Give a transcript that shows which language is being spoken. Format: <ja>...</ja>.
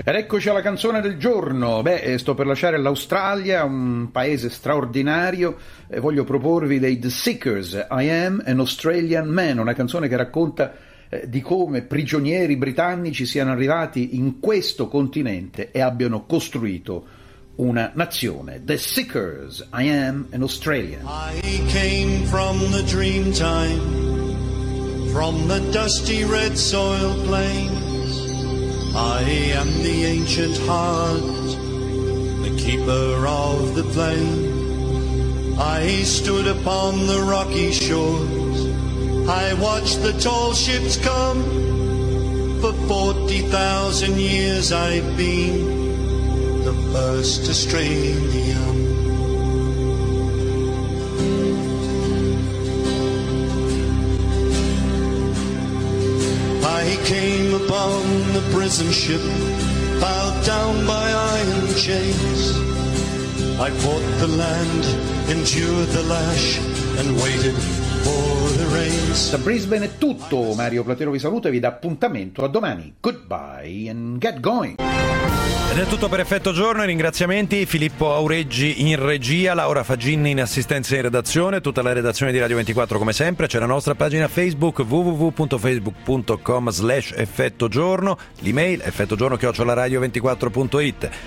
<it>Ed eccoci alla canzone del giorno. Beh, sto per lasciare l'Australia, un paese straordinario, e voglio proporvi dei The Seekers, I Am an Australian Man, una canzone che racconta di come prigionieri britannici siano arrivati in questo continente e abbiano costruito una nazione.</it> <en>The Seekers, I Am an Australian. I came from the dreamtime, from the dusty red soil plains. I am the ancient heart, the keeper of the plain. I stood upon the rocky shores, I watched the tall ships come. For 40,000 years I've been the first Australian. I came upon the prison ship, bowed down by iron chains. I fought the land, endured the lash, and waited for the rains.</en> <it>Da Brisbane è tutto, Mario Platero vi saluta e vi dà appuntamento a domani.</it> <en>Goodbye and get going.</en> <it>Ed è tutto per Effetto Giorno, i ringraziamenti, Filippo Aureggi in regia, Laura Faginni in assistenza in redazione, tutta la redazione di Radio 24 come sempre, c'è la nostra pagina Facebook www.facebook.com/effettogiorno, l'email effettogiorno@radio24.it.</it>